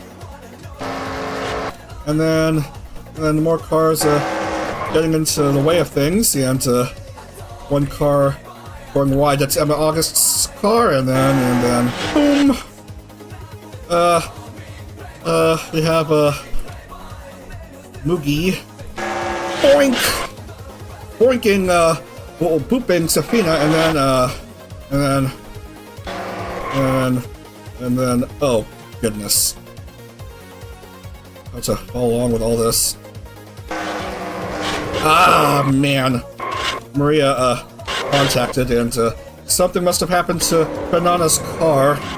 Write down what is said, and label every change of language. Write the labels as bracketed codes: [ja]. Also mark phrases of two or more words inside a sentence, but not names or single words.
[en] And then more cars getting into the way of things, and one car going wide. That's Emma August's car, and then boom. We have Mugi boink, boinking, booping Safina, and then oh goodness, how to follow along with all this. Ah man, Maria contacted, and something must have happened to Banana's car.